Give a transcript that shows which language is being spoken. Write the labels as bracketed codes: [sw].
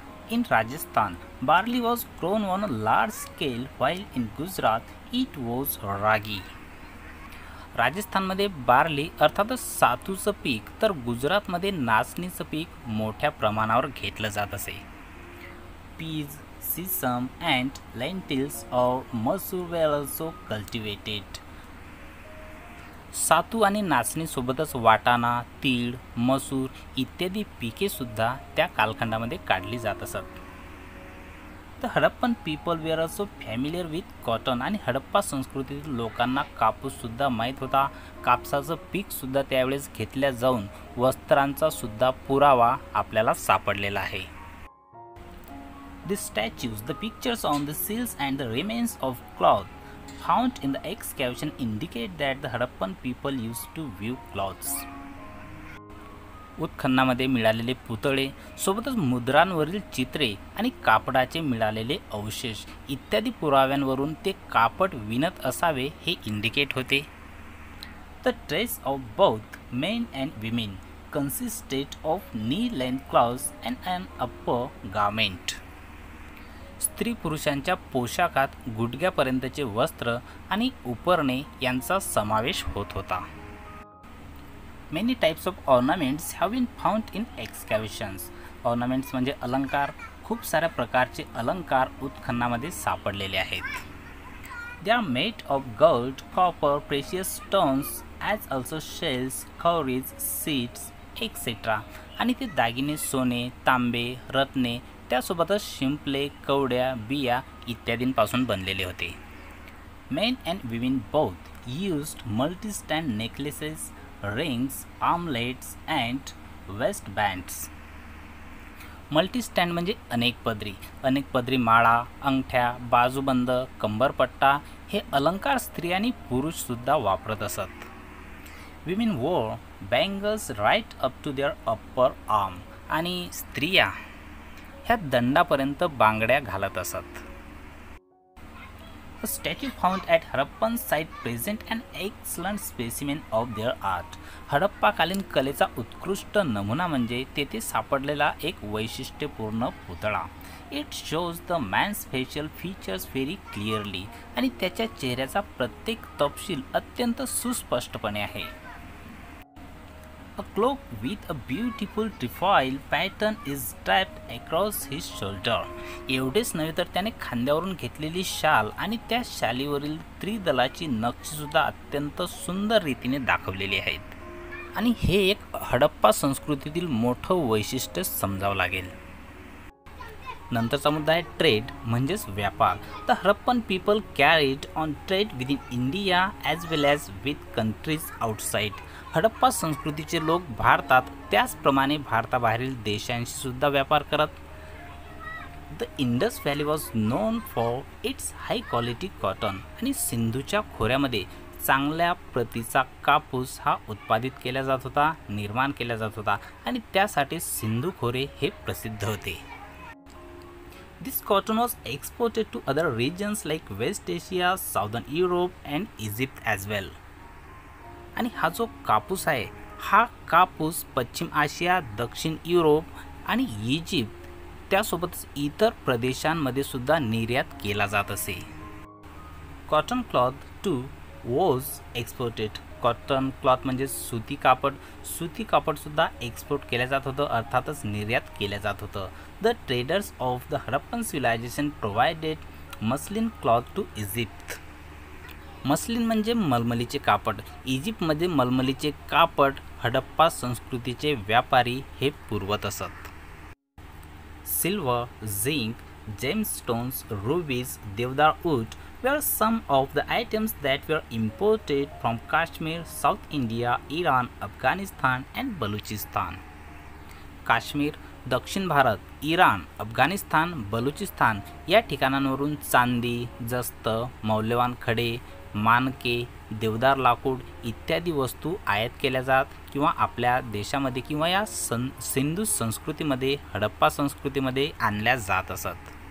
[en] In Rajasthan barley was grown on a large scale, while in Gujarat it was ragi. [mr] राजस्थानमध्ये barley अर्थातच सातूचं पीक, तर गुजरातमध्ये नाचणीचं पीक मोठ्या प्रमाणावर घेतलं जात असे. [en] Peas, sesame and lentils और masoor were also cultivated. [mr] सातू आणि नाचणीसोबतच वाटाणा, तीळ, मसूर इत्यादी पिकेसुद्धा त्या कालखंडामध्ये काढली जात असत. तर [en] Harappan people were also familiar with cotton. [mr] आणि हडप्पा संस्कृतीतील लोकांना कापूससुद्धा माहीत होता. कापसाचं पीकसुद्धा त्यावेळेस घेतल्या जाऊन वस्त्रांचा सुद्धा पुरावा आपल्याला सापडलेला आहे. [en] The statues, the pictures on the seals and the remains of cloth found in the excavation indicate that the Harappan people used to weave cloths. [mr] उत्खननामध्ये मिळालेले पुतळे, सोबतच मुद्रांवरील चित्रे आणि कापडाचे मिळालेले अवशेष इत्यादी पुराव्यांवरून ते कापड विणत असावे हे इंडिकेट होते. [en] The dress of both men and women consisted of knee-length cloths and an upper garment. [mr] स्त्री पुरुषांच्या पोशाखात गुडघ्यापर्यंतचे वस्त्र आणि उपरणे यांचा समावेश होत होता. [en] Many types of ornaments have been found in excavations. [mr] Ornaments म्हणजे अलंकार. खूप साऱ्या प्रकारचे अलंकार उत्खननामध्ये सापडलेले आहेत. [en] They are made of gold, copper, precious stones as also shells, cowries, seeds etcetera. [mr] आणि ते दागिने सोने, तांबे, रत्ने, त्यासोबतच शिंपले, कवड्या, बिया इत्यादींपासून बनलेले होते. [en] Men and women both used multi-strand necklaces, rings, armlets and waist bands. [mr] Multi-stand म्हणजे अनेकपदरी माळा, अंगठ्या, बाजूबंद, कंबरपट्टा हे अलंकार स्त्री आणि पुरुषसुद्धा वापरत असत. [en] Women wore bangles right up to their upper arm. [mr] आणि स्त्रिया ह्या दंडापर्यंत बांगड्या घालत असत. [en] A statue found at Harappan site present an excellent specimen of their art. [mr] हडप्पाकालीन कलेचा उत्कृष्ट नमुना म्हणजे तेथे सापडलेला एक वैशिष्ट्यपूर्ण पुतळा. [en] It shows the man's facial features very clearly. [mr] आणि त्याच्या चेहऱ्याचा प्रत्येक तपशील अत्यंत सुस्पष्टपणे आहे. [en] A cloak with a beautiful trefoil pattern is strapped across his shoulder. [mr] एवढेच नव्हे तर त्याने खांद्यावरून घेतलेली शाल आणि त्या शालीवरील त्रिदलाची नक्षीसुद्धा अत्यंत सुंदर रीतीने दाखवलेली आहेत. आणि हे एक हडप्पा संस्कृतीतील मोठं वैशिष्ट्य समजावं लागेल. नंतरचा मुद्दा आहे ट्रेड म्हणजेच व्यापार. [en] The Harappan people carried on trade within India as well as with countries outside. [mr] Harappa संस्कृतीचे लोक भारतात त्याचप्रमाणे भारताबाहेरील देशांशी सुद्धा व्यापार करत. [en] the Indus valley was known for its high quality cotton [mr] आणि सिंधूच्या खोऱ्यामध्ये चांगल्या प्रतीचा कापूस हा उत्पादित केला जात होता, निर्माण केला जात होता आणि त्यासाठी सिंधू खोरे हे प्रसिद्ध होते. [en] This cotton was exported to other regions like West Asia, Southern Europe and Egypt as well. [mr] आणि हा जो कापूस आहे हा कापूस पश्चिम आशिया, दक्षिण युरोप आणि इजिप्त त्यासोबतच इतर प्रदेशांमध्ये सुद्धा निर्यात केला जात असे. [en] Cotton cloth too was exported. [mr] Cotton cloth म्हणजे सुती कापड सुद्धा एक्सपोर्ट केलं जात होतं, अर्थातच निर्यात केलं जात होतं. [en] The traders of the Harappan civilization provided muslin cloth to Egypt. [mr] Muslin म्हणजे मलमलीचे कापड. इजिप्तमध्ये मलमलीचे कापड हडप्पा संस्कृतीचे व्यापारी हे पुरवत असत. [en] Silver, zinc, gemstones, rubies, deodar wood were some of the items that were imported from Kashmir, South India, Iran, Afghanistan and Balochistan. [mr] Kashmir, दक्षिण भारत, इराण, अफगाणिस्तान, बलुचिस्तान या ठिकाणांवरून चांदी, जस्त, मौल्यवान खडे, मानके, देवदार लाकूड इत्यादी वस्तू आयात केल्या जात किंवा आपल्या देशामध्ये किंवा या सिंधू संस्कृतीमध्ये, हडप्पा संस्कृतीमध्ये आणल्या जात असत.